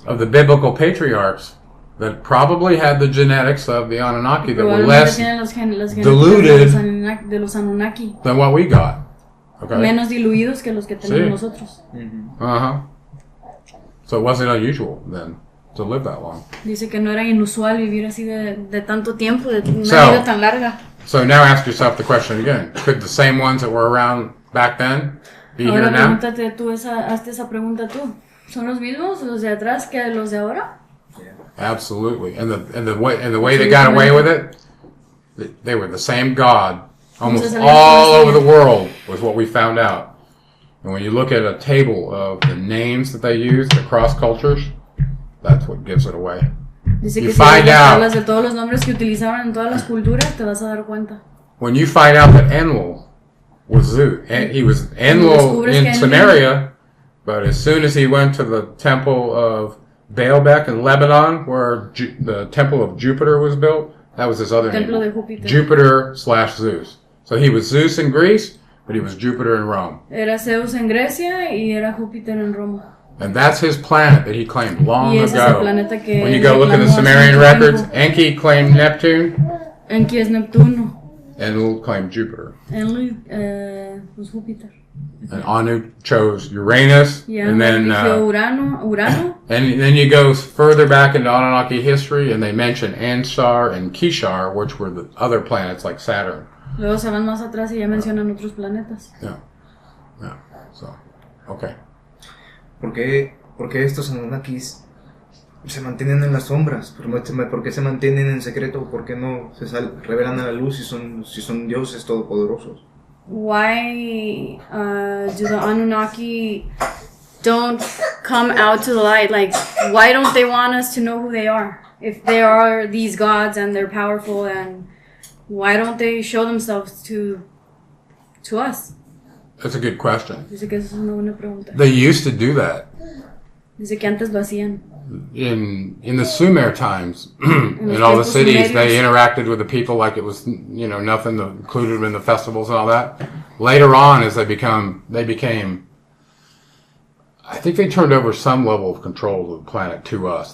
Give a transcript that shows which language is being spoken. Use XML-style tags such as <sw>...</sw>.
<en>Of the biblical patriarchs that probably had the genetics of the Anunnaki that were less diluted</en> <es>de los Anunnaki.</es> <en>than what we got. Okay.</en> <es>Menos diluidos que los que tenemos nosotros.</es> <en>So it wasn't unusual then to live that long.</en> <es>Dice que no era inusual vivir así de tanto tiempo, de una vida tan larga.</es> <en>So now ask yourself the question again. Could the same ones that were around back then be</en> <es>ahora</es> <en>here now?</en> <es>Pregúntate tú hazte esa pregunta tú. ¿Son los mismos los de atrás que los de ahora?</es> <en>Absolutely. And the way they got away with it, they were the same God almost all over the world was what we found out. And when you look at a table of the names that they used across cultures, that's what gives it away.</en> <es>Dice que si hablas de todos los nombres que utilizaban en todas las culturas, te vas a dar cuenta.</es> <en>When you find out that Enlil was Zeus, and he was Enlil in Samaria, but as soon as he went to the temple of Baalbek in Lebanon, where the temple of Jupiter was built, that was his other name. Jupiter/Zeus. So he was Zeus in Greece, but he was Jupiter in Rome.</en> <es>Era Zeus en Grecia y era Júpiter en Roma.</es> <en>And that's his planet that he claimed long ago. When you go look at the Sumerian records, Enki claimed Neptune.</en> <es>Enki es Neptuno.</es> <en>Enlil claimed Jupiter. Enlil was Júpiter. And Anu chose Uranus. Yeah, and then</en> <es>Urano.</es> <en>And then you go further back into Anunnaki history, and they mention Ansar and Kishar, which were the other planets like Saturn.</en> <es>Luego se van más atrás y ya mencionan otros planetas.</es> <en>Yeah. So, okay.</en> <es>¿Por qué estos Anunnakis se mantienen en las sombras? ¿Por qué se mantienen en secreto? ¿Por qué no se revelan a la luz si son dioses todopoderosos?</es> <en>Why do the Anunnaki don't come out to the light? Like, why don't they want us to know who they are? If they are these gods and they're powerful, and why don't they show themselves to us? That's a good question.</en> <es>Dice que esa es una buena pregunta.</es> <en>They used to do that.</en> <es>Dice que antes lo hacían.</es> <en>In the Sumer times, in all the cities, they interacted with the people like it was, nothing, included in the festivals and all that. Later on, as they became, I think they turned over some level of control of the planet to us.</en>